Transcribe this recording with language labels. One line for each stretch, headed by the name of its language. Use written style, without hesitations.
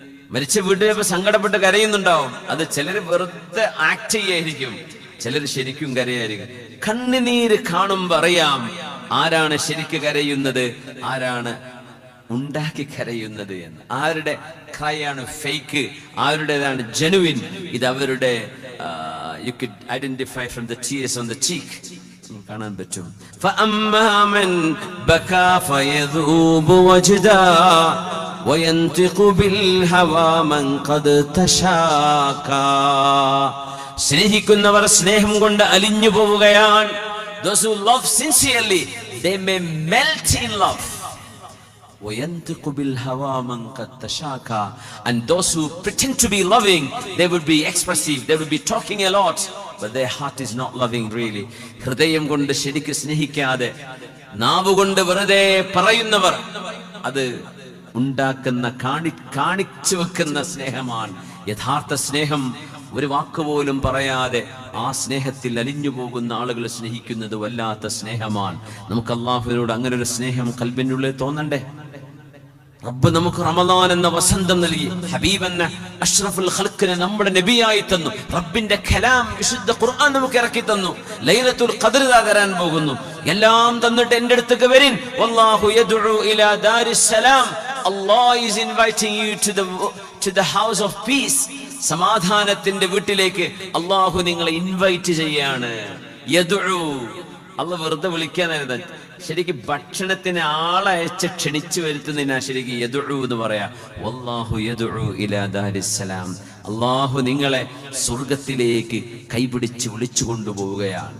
Malayalam: മരിച്ച വീട്ടിൽ സങ്കടപ്പെട്ട് കരയുന്നുണ്ടാവും. അത് ചിലര് വെറുതെ ആക്ട് ചെയ്യായിരിക്കും, ചിലർ ശരിക്കും കരയായിരിക്കും. കണ്ണുനീര് കാണുമ്പോ അറിയാം ആരാണ് ശരിക്ക് കരയുന്നത്, ആരാണ് ഉണ്ടാക്കി കരയുന്നത് എന്ന്. ആരുടെ ക്രൈയാണ് ഫേക്ക്, ആരുടേതാണ് ജെനുവിൻ. ഇത് അവരുടെ
English: you could identify from the tears on the cheek.
Malayalam: കാണാൻ പറ്റും.
Arabic: فأما من بكى فيذوب وجدا وينطق بالهوى من قد تشاكى.
Malayalam: സ്നേഹിക്കുന്നവർ സ്നേഹം കൊണ്ട് അലിഞ്ഞു പോവുകയാണ്.
English: Those who love sincerely, they may melt in love.
Arabic: وَيَنْتِقُ بِالْهَوَى مَنْ قَدْ تَشَاكَى.
English: And those who pretend to be loving, they would be expressive, they would be talking a lot, but their heart is not loving really.
Malayalam: ഹൃദയം കൊണ്ട് ശരിക്ക് സ്നേഹിക്കാതെ നാവുകൊണ്ട് വെറുതെ പറയുന്നവർ, അത് ഉണ്ടാക്കുന്ന കാണിച്ചു വെക്കുന്ന സ്നേഹമാണ്. യഥാർത്ഥ സ്നേഹം ഒരു വാക്കുപോലും പറയാതെ ആ സ്നേഹത്തിൽ അലിഞ്ഞു പോകുന്ന ആളുകൾ സ്നേഹിക്കുന്നത് വല്ലാത്ത സ്നേഹമാണ്. നമുക്ക് അല്ലാഹുവിനോട് അങ്ങനെ ഒരു സ്നേഹം ഖൽബിനുള്ളിൽ തോന്നണ്ടേ? റബ്ബ് നമുക്ക് റമദാൻ എന്ന വസന്തം നൽകി, ഹബീബ് എന്ന അഷ്റഫുൽ ഖൽഖിനെ നമ്മുടെ നബിയായി തന്നു, റബ്ബിന്റെ കലാം വിശുദ്ധ ഖുർആൻ നമുക്ക് ഇറക്കി തന്നു, ലൈലത്തുൽ ഖദ്ർ തരാൻ പോകുന്നു. എല്ലാം തന്നിട്ട് എൻ്റെ അടുത്തേക്ക് വരിൻ.
Arabic: വല്ലാഹു യദ്ഉ ഇലാ ദാരിസ്സലാം.
English: Allah is inviting you to the house of peace.
Malayalam: സമാധാനത്തിന്റെ വീട്ടിലേക്ക് അള്ളാഹു നിങ്ങളെ ഇൻവൈറ്റ് ചെയ്യാണ്. യദ്ഉ, അള്ളാഹ് വെറുതെ വിളിക്കാനായിരുന്നു. ശരിക്കും ഭക്ഷണത്തിന് ആളയച്ച് ക്ഷണിച്ചു വരുത്തുന്നതിനാ ശരിക്കും യദ്ഉ എന്ന് പറയാ.
Arabic: വല്ലാഹു യദ്ഉ ഇലാ ദാരിസ്സലാം.
Malayalam: അള്ളാഹു നിങ്ങളെ സ്വർഗത്തിലേക്ക് കൈപിടിച്ച് വിളിച്ചു കൊണ്ടുപോവുകയാണ്.